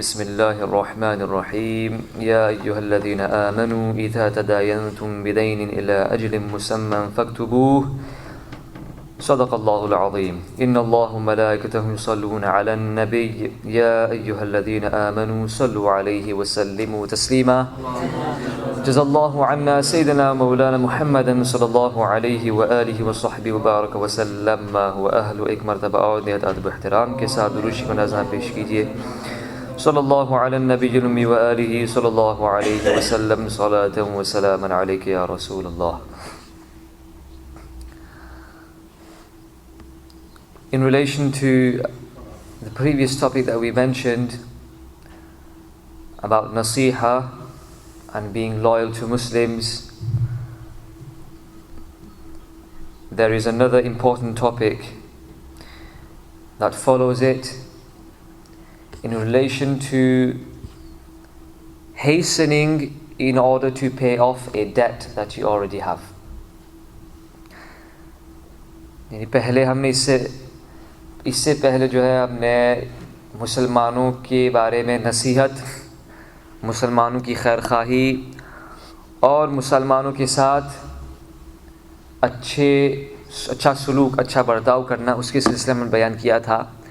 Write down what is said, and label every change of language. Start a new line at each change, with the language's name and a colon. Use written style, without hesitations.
Arabic: بسم الله الرحمن الرحيم. يا أيها الذين آمنوا إذا تداينتم بدين إلى أجل مسمى فاكتبوه. صدق الله العظيم. إن الله وملائكته يصلون على النبي يا أيها الذين آمنوا صلوا عليه وسلموا تسليما. جزا الله عنا سيدنا مولانا محمد صلی اللہ علیہ وآلہ وصحبہ وبارک وسلم.
Urdu: و اہل ایک مرتبہ اور نہایت ادب و احترام کے ساتھ درود و نظر پیش کیجیے.
Arabic: صلی اللہ علی النبی الامی وآلہ صلی اللہ علیہ وسلم. صلاۃ و سلاما علیک یا رسول اللہ.
English: In relation to the previous topic that we mentioned about nasiha and being loyal to Muslims, there is another important topic that follows it in relation to hastening in order to pay off a debt that you already have.
Urdu: یعنی پہلے ہم نے اس سے پہلے جو ہے ہم نے مسلمانوں کے بارے میں نصیحت، مسلمانوں کی خیر خواہی اور مسلمانوں کے ساتھ اچھا سلوک، اچھا برتاؤ کرنا، اس کے سلسلے میں بیان کیا تھا.